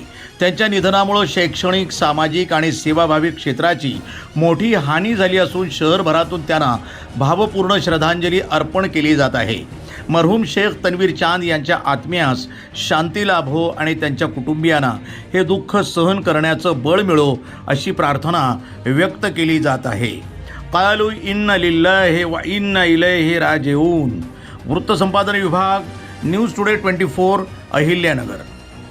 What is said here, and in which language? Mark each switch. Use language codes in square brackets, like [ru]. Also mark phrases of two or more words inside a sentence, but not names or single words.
[mr] त्यांच्या निधनामुळे शैक्षणिक, सामाजिक आणि सेवाभावी क्षेत्राची मोठी हानी झाली असून शहरभरातून त्यांना भावपूर्ण श्रद्धांजली अर्पण केली जात आहे। मरहूम शेख तन्वीर चांद यांच्या आत्म्यास शांती लाभो आणि त्यांच्या कुटुंबियांना हे दुःख सहन करण्याचं बळ मिळो अशी प्रार्थना व्यक्त केली जात आहे। [ar] قالوا إنا لله وإنا إليه راجعون. [mr] वृत्तसंपादन विभाग, न्यूज टुडे 24, अहिल्यानगर।